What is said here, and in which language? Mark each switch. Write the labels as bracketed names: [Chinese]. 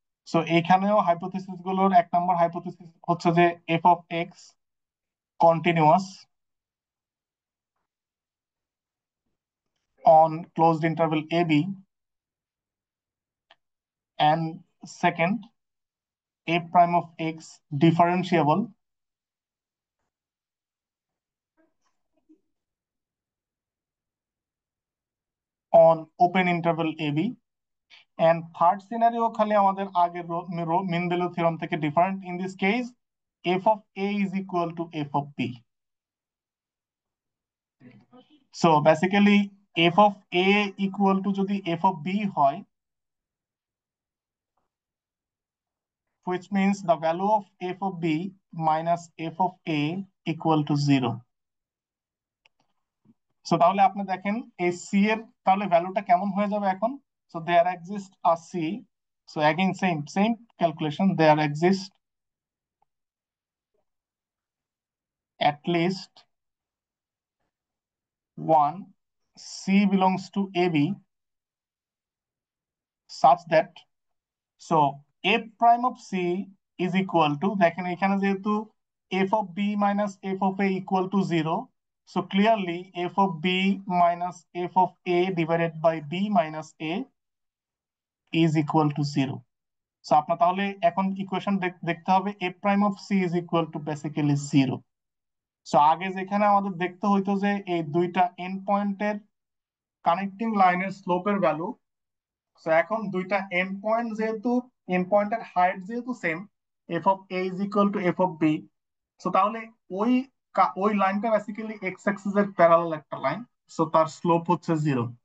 [Bangla] So এইখানেও hypothesis গুলোর এক নম্বর হাইপোথিসিস হচ্ছে যে F of x continuous on closed interval A B, [English] and second, a prime of x differentiable on open interval ab, and third scenario [Bangla] খালি আমাদের আগের mean value theorem থেকে different. [English] In this case f of a is equal to f of b. So basically f of a equal to যদি f of b হয়, which means the value of f of b minus f of a equal to 0. [Bangla] So তাহলে আপনি দেখেন এই C এর তাহলে ভ্যালুটা কেমন হয়ে যাবে এখন। [English] so there exist a c, so again same calculation, there exist at least one c belongs to ab such that, so f prime of c is equal to, [Bangla] দেখেন এখানে যেহেতু [English] f of b minus f of a equal to 0, so clearly f of b minus f of a divided by b minus a is equal to 0. [Bangla] So আপনার তাহলে এখন equation দেখতে হবে [English] A prime of c is equal to basically 0। [Bangla] So আগে যেখানে আমাদের দেখতে হইতো যে এই দুইটা এন্ড পয়েন্টের কানেক্টিং লাইনের স্লোপের ভ্যালু, সো এখন দুইটা এন্ড পয়েন্ট যেহেতু এন্ড পয়েন্টের হাইট যেহেতু same, F of A is equal to F of B, so তাহলে ওই ওই লাইনটা বেসিক্যালি এক্স অ্যাক্সিস এর প্যারালাল একটা লাইন, সো তার স্লোপ হচ্ছে 0।